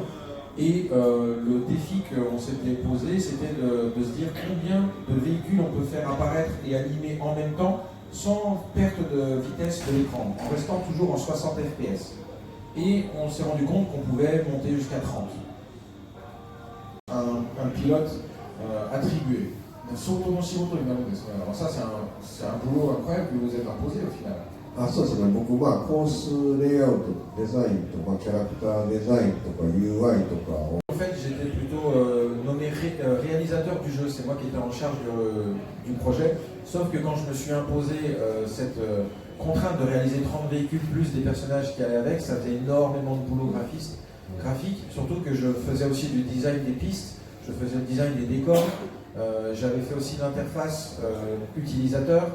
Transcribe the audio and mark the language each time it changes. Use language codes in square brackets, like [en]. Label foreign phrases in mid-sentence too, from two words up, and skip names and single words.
[fr] Et le défi qu'on s'était posé, c'était de se dire combien de véhicules on peut faire apparaître et animer en même temps sans perte de vitesse de l'écran, en restant toujours en 60 fps. Et on s'est rendu compte qu'on pouvait monter jusqu'à 30. Un pilote attribué. Alors ça, c'est un boulot incroyable que vous êtes imposé au final. [ja] そうですね、僕はコースレイアウト、デザインとかキャラクターデザインとか UI とかを [fr] En fait, j'étais plutôt nommé réalisateur du jeu, c'est moi qui étais en charge du projet. Sauf que quand je me suis imposé cette contrainte de réaliser 30 véhicules plus des personnages qui allaient avec, ça faisait énormément de boulot graphique, surtout que je faisais aussi du design des pistes, je faisais le design des décors, j'avais fait aussi l'interface utilisateur.